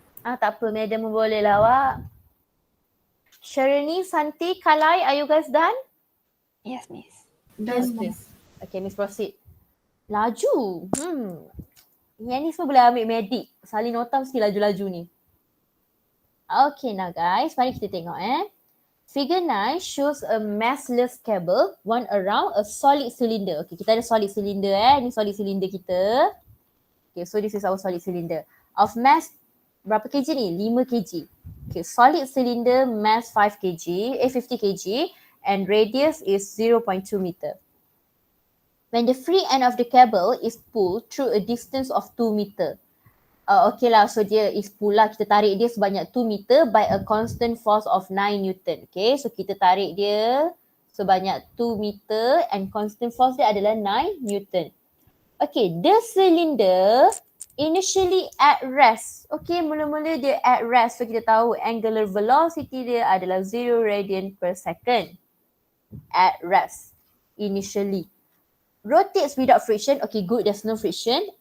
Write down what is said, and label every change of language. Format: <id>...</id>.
<ms>Tak apa, madam boleh lah awak.</ms> <en>Sharani, Santi, Kalai, are you guys done? Yes, Miss. Yes, please. Okay, Miss proceed.</en> <ms>Laju. Yang ni semua boleh ambil medik. Salin nota mesti laju-laju ni.</ms> <en>Okay, now guys,</en> <ms>mari kita tengok</ms> <en>Figure 9 shows a massless cable wound around a solid cylinder.</en> <ms>Okay, kita ada solid cylinder Ni solid cylinder kita.</ms> <en>Okay, so this is our solid cylinder. Of mass,</en> <ms>berapa kg ni?</ms> <en>5 kg. Okay, solid cylinder mass 5 kg, 50 kg and radius is 0.2 meter. When the free end of the cable is pulled through a distance of 2 meter.</en> <ms>Okay lah, so dia is pull lah, kita tarik dia sebanyak 2 meter</ms> <en>by a constant force of 9 Newton.</en> <ms>Okay, so kita tarik dia sebanyak 2 meter and constant force dia adalah 9 Newton.</ms> <en>Okay, the cylinder initially at rest.</en> <ms>Okay, mula-mula dia at rest. So kita tahu angular velocity dia adalah 0 radian per second.</ms> <en>At rest, initially. Rotates without friction. Okay, good, there's no friction.</en>